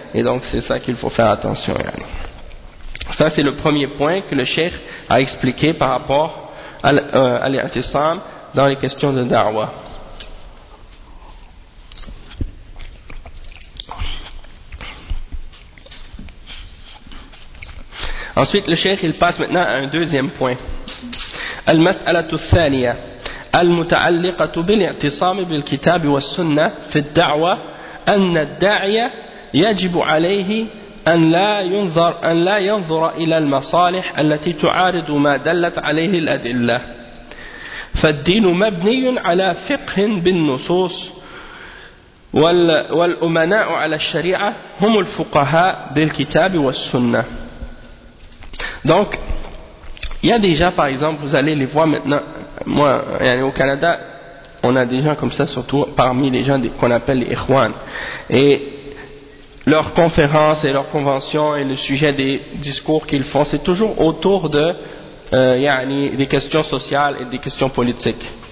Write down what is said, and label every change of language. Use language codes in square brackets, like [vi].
[fr] Et donc c'est ça qu'il faut faire attention. Ça c'est le premier point que le cheikh a expliqué par rapport à l'i'tisam dans les questions de da'wah. Ensuite le cheikh il passe maintenant à un deuxième point. [ar] المسألة الثانية المتعلقة بالاعتصام بالكتاب والسنة في الدعوة أن الداعية يجب عليه أن لا ينظر إلى المصالح التي تعارض ما دلت عليه الأدلة فالدين مبني على فقه بالنصوص والأمناء على الشريعة هم الفقهاء بالكتاب والسنة. [fr] Donc il y a déjà, par exemple, vous allez les voir maintenant, moi, au Canada, on a des gens comme ça, surtout parmi les gens qu'on appelle les Ikhwan. Et leurs conférences et leurs conventions et le sujet des discours qu'ils font, c'est toujours autour de yani, des questions sociales et des questions politiques.